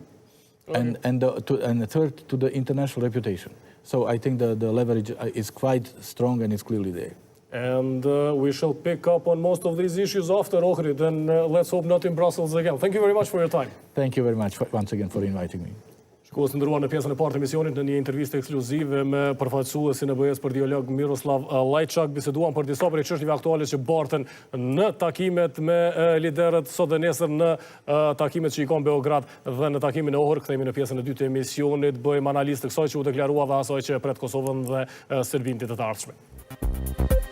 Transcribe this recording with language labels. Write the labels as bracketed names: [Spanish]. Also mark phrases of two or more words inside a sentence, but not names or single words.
[English] Okay. And the third, to the international reputation. So I think the leverage is quite strong and it's clearly there. And we shall pick up on most of these issues after Ohrid, and let's hope not in Brussels again. Thank you very much for your time. Thank you very much once again for inviting me. [Albanian] Shikues të nderuar, në pjesën e parë të emisionit, në një intervistë ekskluzive me përfaqësuesin e BE-s për dialog Miroslav Lajçak, biseduam për disa prej çështjeve aktuale që barten në takimet me liderët sot dhe nesër, në takimet që i kanë Beograd dhe në takimin e Ohrid. Kthehemi në pjesën e dytë të emisionit, bëjmë analistë kësaj që u deklarua dhe asaj që pret Kosovën dhe Serbinë ditë të ardhshme.